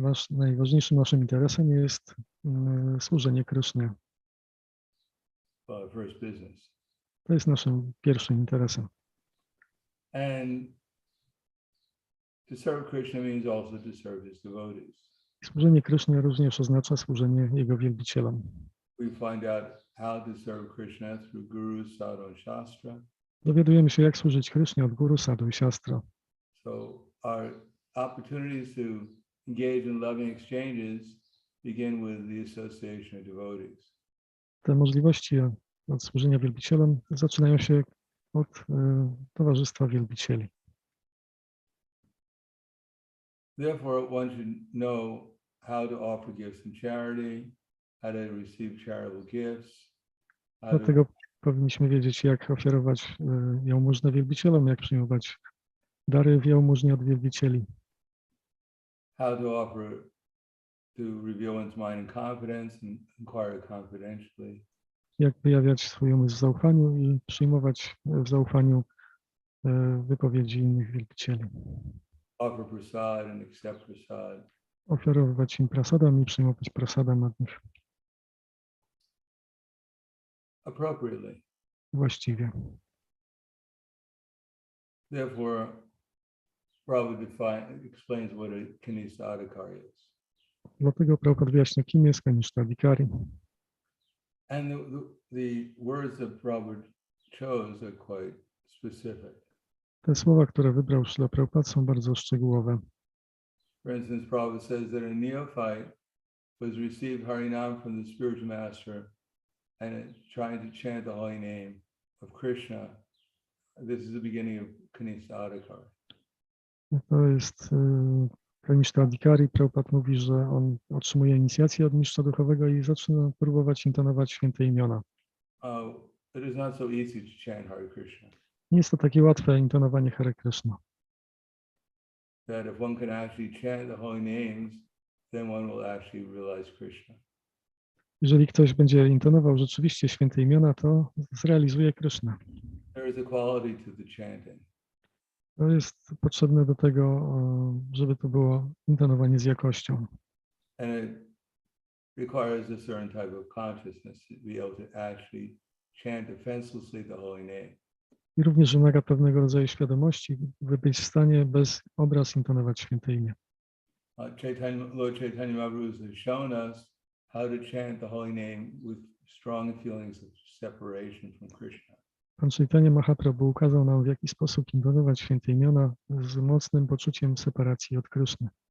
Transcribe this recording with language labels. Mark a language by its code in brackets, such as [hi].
[pl] Najważniejszym naszym interesem jest służenie Krysznie. [en] Our first business. [pl] To jest naszym pierwszym interesem. [en] And to serve Krishna means also to serve his devotees. [pl] Służenie Krysznie również oznacza służenie jego wielbicielom. [en] We find out how to serve Krishna through Guru, Sadhu, and Shastra. [pl] Dowiadujemy się, jak służyć Krysznie od Guru, Sadhu i Siastra. [en] So our opportunities to engage in loving exchanges begin with the association of devotees. [pl] Te możliwości od służenia wielbicielom zaczynają się od towarzystwa wielbicieli. [en] Therefore, one should know how to offer gifts in charity, how to receive charitable gifts. [pl] Dlatego powinniśmy wiedzieć, jak ofiarować jałmużnę wielbicielom, jak przyjmować dary w jałmużnie od wielbicieli. [en] How to offer, to reveal one's mind in confidence and inquire confidentially. [pl] Jak wyjawiać swój umysł w zaufaniu i przyjmować w zaufaniu wypowiedzi innych wielbicieli. [en] Offer prasad and accept prasad. [pl] ofiarowywać im prasadam i przyjmować prasadam od nich [en] appropriately. [pl] właściwie. [en] Therefore, Prabhupada explains what a Kanisadikar is. [pl] Dlatego Prabhupada wyjaśnia, kim jest Kanistadikari. [en] And the words that Prabhupada chose are quite specific. [pl] Te słowa, które wybrał Śrīla Prabhupada, są bardzo szczegółowe. [en] For instance, Prabhupada says that a neophyte was received Harinam from the spiritual master and trying to chant the holy name of Krishna. This is the beginning of Kanisadikar. [pl] To jest Kanistadikari. Prabhupada mówi, że on otrzymuje inicjację od mistrza duchowego i zaczyna próbować intonować święte imiona. [en] It is not so easy to chant Hare Krishna. [pl] Nie jest to takie łatwe intonowanie Hare Kryszna. [en] That if one can actually chant the holy names, then one will actually realize Krishna. [pl] Jeżeli ktoś będzie intonował rzeczywiście święte imiona, to zrealizuje Krysznę. [en] There is a quality to the chanting. [pl] To jest potrzebne do tego, żeby to było intonowanie z jakością. [en] And it requires a certain type of consciousness to be able to actually chant defenselessly the holy name. [pl] I również wymaga pewnego rodzaju świadomości, by być w stanie bez obraz intonować święte imię. [en] Lord Chaitanya Mahaprabhu has shown us how to chant the holy name with strong feelings of separation from Krishna. [pl] Pan Chaitanya Mahaprabhu ukazał nam, w jaki sposób intonować święte imiona z mocnym poczuciem separacji od Kryszny.